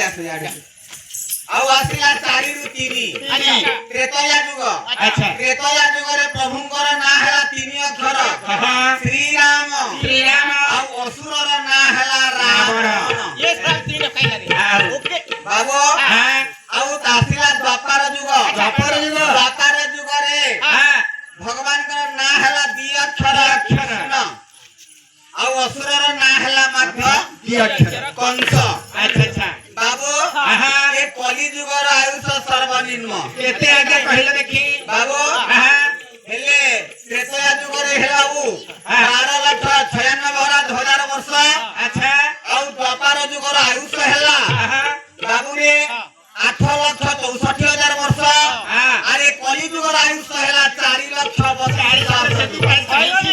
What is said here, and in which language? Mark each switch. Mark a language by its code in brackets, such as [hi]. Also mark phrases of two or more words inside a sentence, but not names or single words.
[or] ଆଉ ଆସିଲା 4 ରୁ 3 ଆଚ୍ଛା ତ୍ରେତୟା ଯୁଗ ଆଚ୍ଛା ତ୍ରେତୟା ଯୁଗରେ ପ୍ରଭୁଙ୍କର ନାଁ ହେଲା 3 ଅକ୍ଷର ଶ୍ରୀରାମ ଶ୍ରୀରାମ ଆଉ ଅସୁରର ନାଁ ହେଲା ରାବଣ ଏ ସବୁ ତିନି କହଲା ରେ ଓକେ ବାବୁ ଆଉ ଆସିଲା ଦ୍ୱାପର ଯୁଗ ଦ୍ୱାପର ଯୁଗରେ ଭଗବାନଙ୍କର ନାଁ ହେଲା 2 ଅକ୍ଷର କୃଷ୍ଣ ଆଉ ଅସୁରର ନାଁ ହେଲା ମାତ୍ର 2 ଅକ୍ଷର କଂସ अच्छा अच्छा ବାବୁ ଏ କଲି ଯୁଗର ଆୟୁଷ ସର୍ବନିମ୍ନ କେତେ ଆଗେ କହଲେ ଦେଖି ବାବୁ ହେଲେ ତ୍ରେତୟା ଯୁଗରେ ହେଲା 12,96,000 ବର୍ଷ अच्छा ଆଉ ଦ୍ୱାପର ଯୁଗର ଆୟୁଷ ହେଲା ବାବୁରେ 8,64,000 ବର୍ଷ ଆରେ କଲି ଯୁଗର ଆୟୁଷ ହେଲା 4,42,000